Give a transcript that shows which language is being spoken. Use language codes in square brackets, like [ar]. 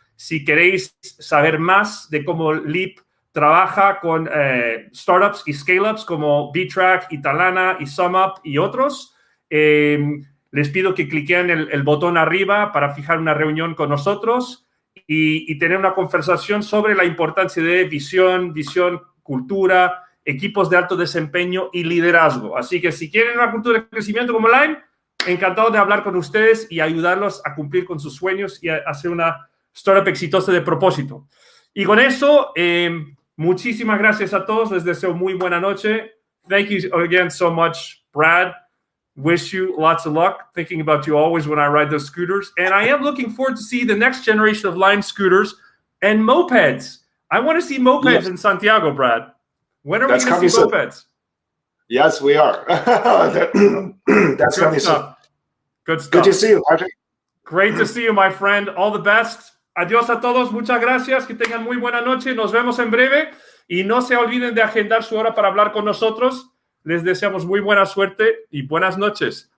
[es] Si queréis saber más de cómo Leap trabaja con startups y scale-ups como B-Track, Talana y SumUp y otros, les pido que cliquen el botón arriba para fijar una reunión con nosotros y tener una conversación sobre la importancia de visión, cultura, equipos de alto desempeño y liderazgo. Así que si quieren una cultura de crecimiento como Lime, encantado de hablar con ustedes y ayudarlos a cumplir con sus sueños y a hacer una startup exitosa de propósito. Y con eso, muchísimas gracias a todos. Les deseo muy buena noche. [en] Thank you again so much, Brad. Wish you lots of luck. Thinking about you always when I ride those scooters. And I am looking forward to see the next generation of Lime scooters and mopeds. I want to see mopeds in Santiago, Brad. When are we going to see mopeds? Yes, we are. That's coming soon. Good stuff. Good to see you, Patrick. Great to see you, my friend. All the best. [es] Adiós a todos. Muchas gracias. Que tengan muy buena noche. Nos vemos en breve. Y no se olviden de agendar su hora para hablar con nosotros. Les deseamos muy buena suerte y buenas noches.